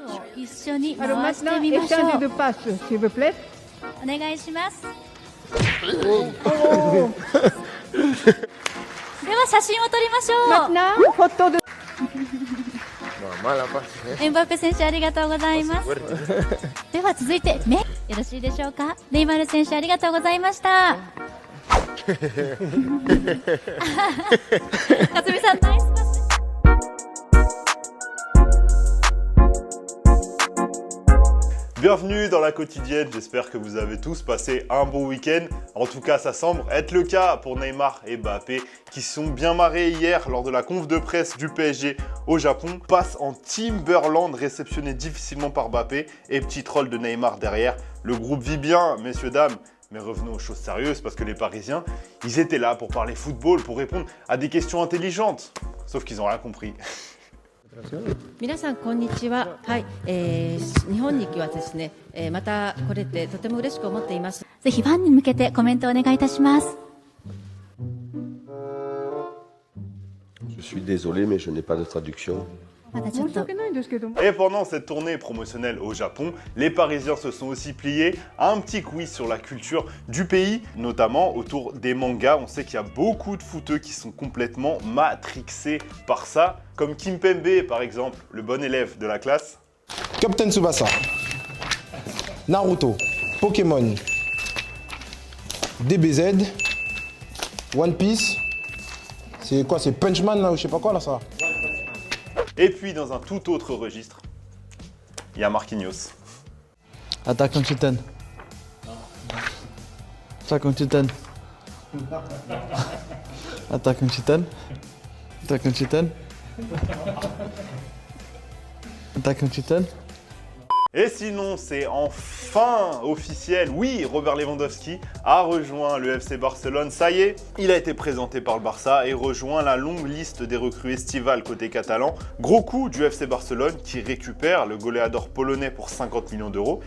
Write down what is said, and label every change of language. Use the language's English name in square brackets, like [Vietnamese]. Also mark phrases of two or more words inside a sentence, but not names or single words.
[Japanese] 一緒に [French] Alors [Japanese] 回して [French] maintenant, [Japanese] みましょ [French] échange [Japanese] う。 [French] de passes, s'il vous plaît. [Japanese] お願いします。 Oh. では写真を撮りましょう。 [French] Maintenant, photo de... Mala passe. [Japanese] エムバペ選手ありがとうございます。では続いて目よろしいでしょうか。ネイマール選手ありがとうございました。勝美さんナイスパス。 [French] Bienvenue dans la quotidienne, j'espère que vous avez tous passé un bon week-end. En tout cas, ça semble être le cas pour Neymar et Mbappé qui sont bien marrés hier lors de la conf de presse du PSG au Japon. Passe en Timberland réceptionné difficilement par Mbappé et petit troll de Neymar derrière. Le groupe vit bien, messieurs, dames. Mais revenons aux choses sérieuses parce que les Parisiens, ils étaient là pour parler football, pour répondre à des questions intelligentes. Sauf qu'ils n'ont rien compris. [Japanese] 皆さんこんにちは。はい、日本にはですね、また来れてとても嬉しく思っています。ぜひファンに向けてコメントをお願いいたします。 [French] Je suis désolé, mais je n'ai pas de traduction. [Japanese] まだちょっと [French] Et pendant cette tournée promotionnelle au Japon, les Parisiens se sont aussi pliés à un petit quiz sur la culture du pays, notamment autour des mangas. On sait qu'il y a beaucoup de footeux qui sont complètement matrixés par ça, comme Kimpembe par exemple, le bon élève de la classe. Captain Tsubasa, Naruto, Pokémon, DBZ, One Piece, c'est quoi, c'est Punchman là ou je sais pas quoi là ça. Et puis dans un tout autre registre, il y a Marquinhos. Attack on Titan. Attack on Titan. Attack on Titan. Attack on Titan. Attack on Titan. Et sinon, c'est enfin officiel. Oui, Robert Lewandowski a rejoint le FC Barcelone. Ça y est, il a été présenté par le Barça et rejoint la longue liste des recrues estivales côté catalan. Gros coup du FC Barcelone qui récupère le goléador polonais pour 50 millions d'euros.